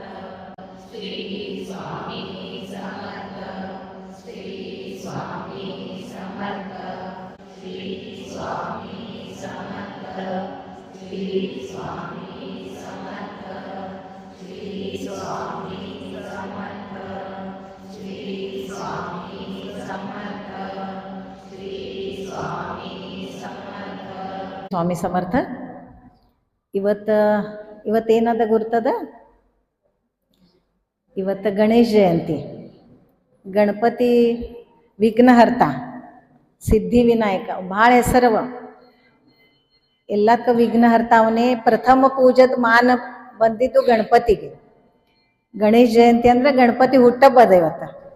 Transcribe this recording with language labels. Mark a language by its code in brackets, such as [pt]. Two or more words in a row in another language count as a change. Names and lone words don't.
[mr] श्री स्वामी समर्थ श्री स्वामी समर्थ श्री स्वामी समर्थ श्री स्वामी समर्थ श्री स्वामी समर्थ श्री स्वामी समर्थ श्री स्वामी समर्थ [kn] स्वामी समर्थ ಇವತ್ತೇನದ ಗುರ್ತದ ಇವತ್ತು ಗಣೇಶ ಜಯಂತಿ ಗಣಪತಿ ವಿಘ್ನಹರ್ತ ಸಿದ್ಧಿವಿನಾಯಕ ಭಾಳ ಹೆಸರವ ಎಲ್ಲದಕ್ಕೆ ವಿಘ್ನಹರ್ತ ಅವನೇ ಪ್ರಥಮ ಪೂಜದ ಮಾನ ಬಂದಿದ್ದು ಗಣಪತಿಗೆ ಗಣೇಶ ಜಯಂತಿ ಅಂದ್ರೆ ಗಣಪತಿ ಹುಟ್ಟಬ್ಬದ ಇವತ್ತು